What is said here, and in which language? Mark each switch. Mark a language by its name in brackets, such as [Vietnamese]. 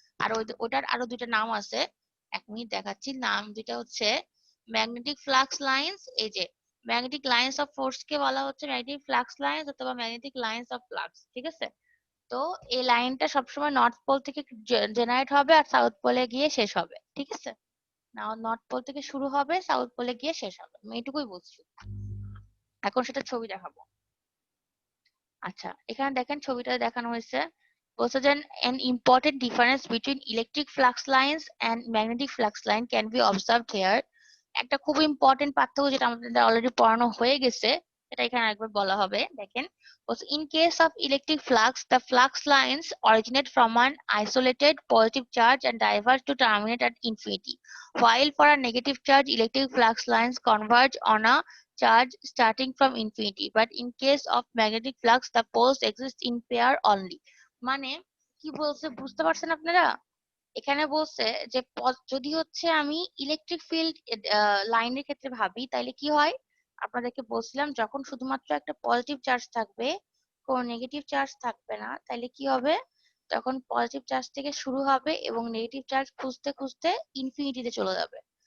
[Bangla] আর ওটার আরো দুটো নাম আছে, 1 মিনিট দেখাচ্ছি। নাম দুটা হচ্ছে ম্যাগনেটিক ফ্লাক্স লাইন্স, এই যে ম্যাগনেটিক লাইন্স অফ ফোর্স কে বলা হচ্ছে ম্যাগনেটিক ফ্লাক্স লাইন্স অথবা ম্যাগনেটিক লাইন্স অফ ফ্লাক্স, ঠিক আছে? তো এই লাইনটা সবসময় নর্থ পোল থেকে জেনারেট হবে আর সাউথ পোলে গিয়ে শেষ হবে, ঠিক আছে? না, নর্থ পোল থেকে শুরু হবে, সাউথ পোলে গিয়ে শেষ হবে, আমি এটুকুই বুঝছি। এখন সেটা ছবি দেখাবো। আচ্ছা, এখানে দেখেন ছবিটা দেখানো হয়েছে, বলছে যে [English] an important difference between electric flux lines and magnetic flux line can be observed here. [Bangla] একটা খুব ইম্পর্টেন্ট পার্থক্য যেটা আমাদের অলরেডি পড়ানো হয়ে গেছে, সেটা এখানে একবার বলা হবে। দেখেন, [English] in case of electric flux, the flux lines originate from an isolated positive charge and diverge to terminate at infinity, while for a negative charge electric flux lines converge on a charge starting from infinity, but in case of magnetic flux the poles exist in pair only. [Bangla] মানে কি বলছে বুঝতে পারছেন আপনারা? এখানে বলছে যে যদি হচ্ছে আমি ইলেকট্রিক ফিল্ড লাইনের ক্ষেত্রে ভাবি, তাইলে কি হয়? আপনাদেরকে বলছিলাম, যখন শুধুমাত্র একটা পজিটিভ চার্জ থাকবে, কোনো নেগেটিভ চার্জ থাকবে না, তাইলে কি হবে? তখন পজিটিভ চার্জ থেকে শুরু হবে এবং নেগেটিভ চার্জ খুঁজতে খুঁজতে ইনফিনিটিতে চলে যাবে।